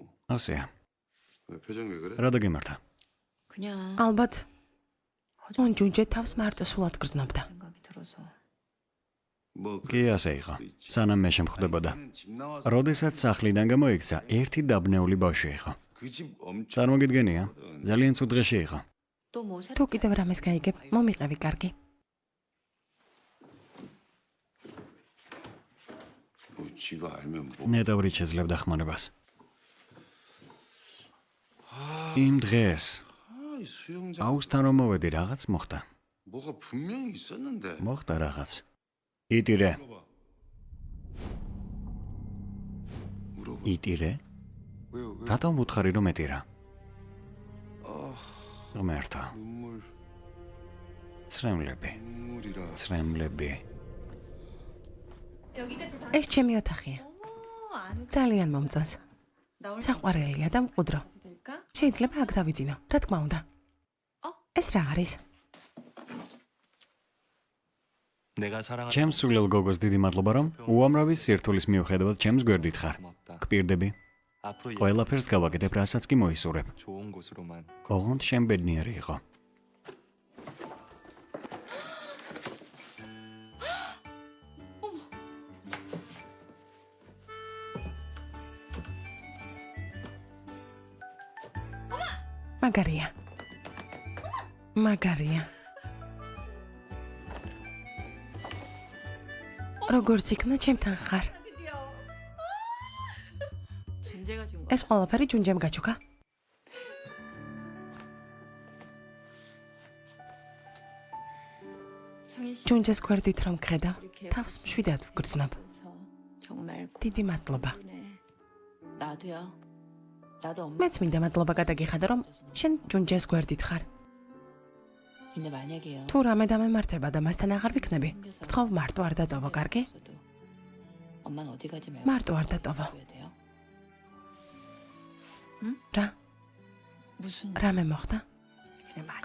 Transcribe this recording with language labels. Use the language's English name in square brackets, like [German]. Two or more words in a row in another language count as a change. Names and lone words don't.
[Georgian] ასეა. [Korean] 왜 표정이 왜 그래? [Georgian] რა დაგემართა? [Korean] 그냥 [Georgian] ალბათ ჰონჯუნჯე თავს მარტო სულად გრძნობდა. [Korean] 생각이 들어서. 뭐 [Georgian] კი ასე იყო. სანამ მე შემხვდებოდა. [Korean] 집 나와서 [Georgian] როდესაც სახლიდან გამოიქცა, ერთი დაბნეული ბავშვი იყო. [Korean] 그 집 엄청 [Georgian] წარმოგიდგენია? ძალიან ცუდ დღეში იყო. [Korean] 또뭐 [Georgian] თუ კიდევ რამეს გაიგებ, მომიყევი კარგი. [Korean] 뭐 지가 알면 뭐 [Georgian] ნეტავრით შეძლებდა ხმარებას. იმ დღეს [Korean] 아, 이 수영장 [Georgian] აუსთან რომ მოვედი, რაღაც მოხდა. [Korean] 뭐가 분명히 있었는데. [Georgian] მოხდა რაღაც. იტირე, [Korean] 물어봐. [Georgian] იტირე. [Korean] 왜 [Georgian] რატომ ვუთხარი რომ ეტირა? ღმერთო, [Korean] 눈물 [Georgian] ცრემლები, [Korean] 눈물이라. [Georgian] ცრემლები. ეს ჩემი ოთახია. ძალიან მომწონს. საყვარელია და მყუდრო. შეიძლება აქ დავიძინო. რა თქმა უნდა. ეს რა არის? [Korean] 내가 사랑하는 [Georgian] ჩემს სულელ გოგოს დიდი მადლობა რომ უამრავი სირთულის მიუხედავად ჩემს გვერდით ხარ. გპირდები. [Korean] 앞으로 [Georgian] ყველაფერს გავაკეთებ, რასაც კი მოისურვებ. [Korean] 좋은 곳으로만 [Georgian] ოღონდ შენ ბედნიერი იყო. მაგარია. მაგარია. როგორც იქნა ჩემთან ხარ. [Korean] 존재가 준 거. [Georgian] ეს ყველაფერი ჯუნჯემ გაჩუქა. [Korean] 정희 씨. [Georgian] ჯუნჯეს გვერდით რომ გხედავ, თავს მშვიდად ვგრძნობ. [Korean] 정말 [Georgian] დიდი მადლობა. [Korean] 고맙네. 나도요. 나도 엄마. [Georgian] მეც მინდა მადლობა გადაგიხადო რომ შენ ჯუნჯეს გვერდით ხარ. [Korean] 근데 만약에요. [Georgian] თუ რამე დამემართება და მასთან აღარ ვიქნები, გთხოვ მარტო არ დატოვო, კარგი? [Korean] 엄마는 어디 가지 말고. [Georgian] მარტო არ დატოვო. [Korean] 줘야 돼요. [Georgian] რა? [Korean] 무슨 [Georgian] რამე მოხდა? [Korean] 그냥 말.